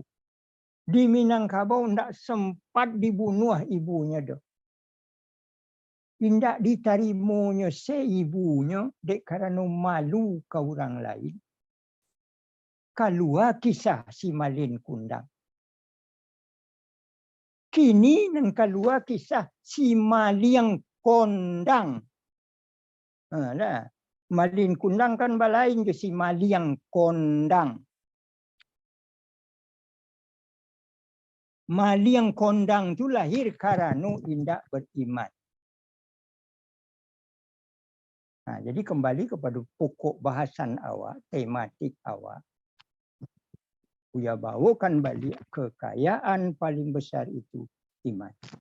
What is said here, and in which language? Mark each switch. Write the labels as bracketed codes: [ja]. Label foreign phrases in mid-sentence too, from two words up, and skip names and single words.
[id] Di Minangkabau tidak sempat dibunuh ibunya. Tidak ditarimanya seibunya dek karena malu ke orang lain. Keluar kisah si Malin Kundang. Kini dan keluar kisah si Maliang Kondang. Malin Kundang kan balain ke si Maliang Kondang. Maliang Kondang itu lahir karena indak beriman. Nah, jadi kembali kepada pokok bahasan awak, tematik awak. Buya bawakan balik kekayaan paling besar itu iman.